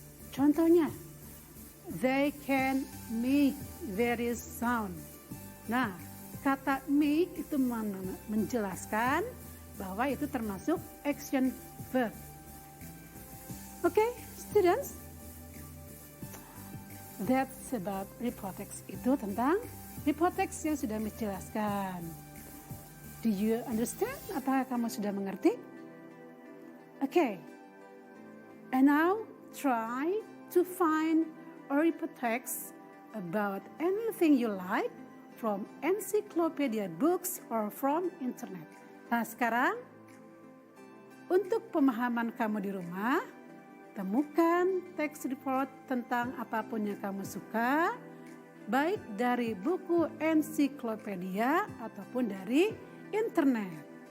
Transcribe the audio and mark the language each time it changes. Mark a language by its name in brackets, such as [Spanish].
[Indonesian] Contohnya, [English] they can make various sound. [Indonesian] Nah, kata make itu menjelaskan bahwa itu termasuk action verb. [English] Oke, students. That's about report text. [Indonesian] Itu tentang report text yang sudah menjelaskan. [English] Do you understand? [Indonesian] Apakah kamu sudah mengerti? [English] Okay. And now try to find a report text about anything you like from encyclopedia books or from internet. [Indonesian] Nah, sekarang untuk pemahaman kamu di rumah, temukan teks report tentang apapun yang kamu suka, baik dari buku ensiklopedia ataupun dari internet.